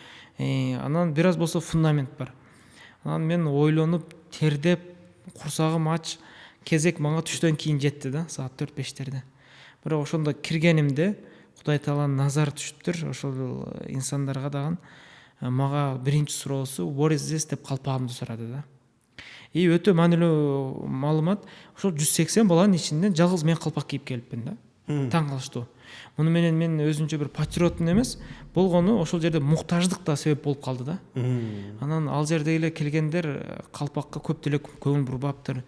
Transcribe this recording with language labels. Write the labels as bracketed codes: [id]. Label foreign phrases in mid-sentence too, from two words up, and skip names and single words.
[ky] Анан бир аз болсо фундамент бар. Анан мен ойлонуп, тердеп, курсагым ач, кезек мага түштөн кийин жетти да, саат 4-5-терде. Бирок ошондо киргенимде Кудай Тааланын назары түшүптүр. Ошол инсандарга дагы мага биринчи суроосу [en] what is this [ky] деп калпагымды сурады да. И өтө маанилүү маалымат, ошол 180 баланын ичинен жалгыз мен калпак кийип келиппин да. Таң калыштуу. Муну менен мен өзүнчө бир патриоттун эмес, болгону ошол жерде муктаждык да себеп болуп калды да. Анан ал жерде эле келгендер калпакка көп деле көңүл бурбаптыр.